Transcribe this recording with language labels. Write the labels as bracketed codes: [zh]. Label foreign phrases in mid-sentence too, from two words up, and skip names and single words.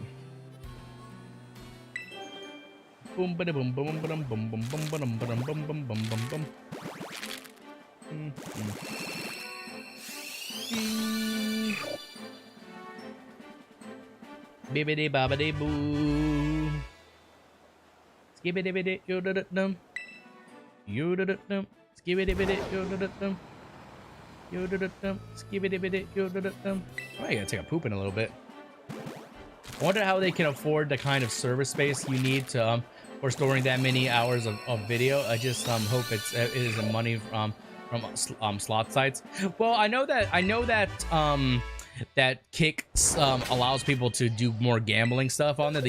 [en] Boom ba boom boom boom boom boom boom boom boom boom boom boom boom boom. Bibbidi bobbidi boo. Skibbidi bidi yo da dum. Yo da dum. Skibbidi bidi yo da dum. Yo da dum. Skibbidi bidi yo da dum. I gotta take a poop in a little bit. I wonder how they can afford the kind of server space you need to for storing that many hours of video. I just hope it is the money from slot sites. Well, I know that that Kick allows people to do more gambling stuff on there.